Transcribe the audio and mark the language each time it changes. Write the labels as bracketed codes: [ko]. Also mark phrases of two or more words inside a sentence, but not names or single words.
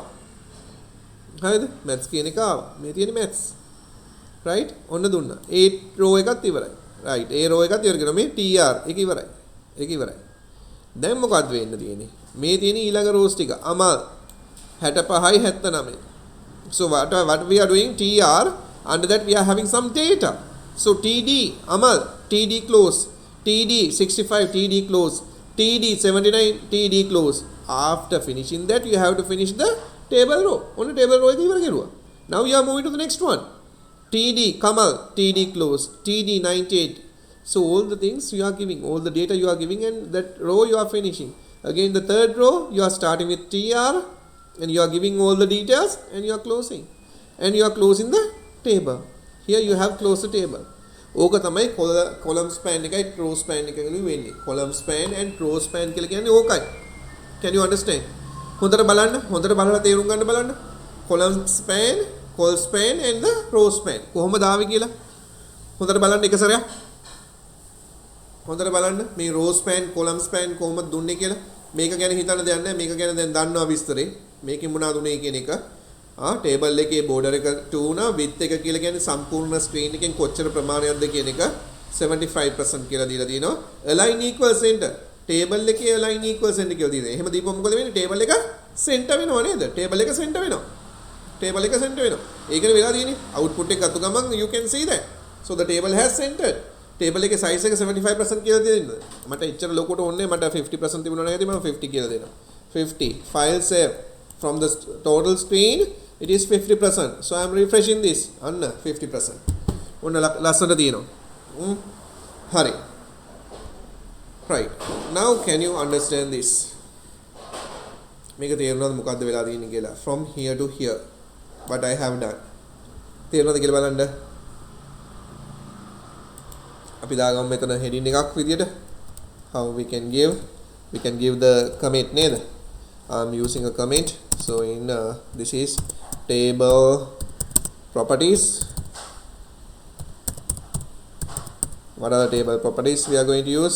[si] හරිද? maths කියන එක ආවා. මේ තියෙන්නේ maths. right? ඔන්න දුන්නා. ඒ row එකත් ඉවරයි. right. ඒ row එකත් ඉවර කරනවා. මේ tr එක ඉවරයි. දැන් මොකද්ද වෙන්න තියෙන්නේ? මේ තියෙන ඊළඟ rows ටික අමල් 65යි 79. [en] So what we are doing? tr, under that we are having some data. So td amal, td close, td 65, td close, td 79, td close. After finishing that you have to finish the table row. Only table row [si] එක ඉවර කරුවා. [en] Now you are moving to the next one. td kamal, td close, td 98. So all the things you are giving, all the data you are giving, and that row you are finishing. Again the third row you are starting with tr and you are giving all the details and you are closing. And you are closing the table. Here you have closed the table. [si] ඕක තමයි [en] column span [si] එකයි [en] row span [si] එකයි වෙන්නේ. [en] column span and row span [si] කියලා කියන්නේ ඕකයි. [en] Can you understand? [si] හොඳට බලලා තේරුම් ගන්න බලන්න. [en] column span, col span and the row span. [si] කොහොමද ආවේ කියලා? හොඳට බලන්න එක සැරයක්. හොඳට බලන්න මේ [en] row span, column span [si] කොහොමද දුන්නේ කියලා. මේක ගැන හිතන්න දෙයක් නැහැ. මේක ගැන දැන් දන්නවා විස්තරේ. මේකෙන් මොනවද උනේ කියන එක. ටේබල් එකේ border එක 2 වුණා. width එක කියලා කියන්නේ සම්පූර්ණ screen එකෙන් කොච්චර ප්‍රමාණයක්ද කියන එක 75% කියලා දීලා තිනවා. [en] align equal center. [si] ටේබල් එකේ [en] align equal center [si] කියලා දීලා. එහෙම දීපුවම මොකද වෙන්නේ? ටේබල් එක center වෙනව නේද? ටේබල් එක center වෙනවා. ඒකනේ වෙලා තියෙන්නේ. output එක ගත්ත ගමන් [en] you can see that. So the table has centered. [si] ටේබල් එකේ size එක 75% කියලා දෙන්නේ. මට එච්චර ලොකුට ඕනේ මට 50% තිබුණා නේද? මම 50 කියලා දෙනවා. [en] 50 file save from the total screen it is 50%. So I am refreshing this අන්න 50%. [si] ඔන්න ලස්සනට තියෙනවා. හරි. [en] Right. Now can you understand this? [si] මේක තේරුණාද මොකද්ද වෙලා තියෙන්නේ කියලා? [en] From here to here what I have done. [si] තේරුණාද කියලා බලන්න. අපි දාගමු මෙතන heading එකක් විදියට. [en] How we can give the comment නේද? I'm using a comment. So in this is table properties. What are the table properties we are going to use?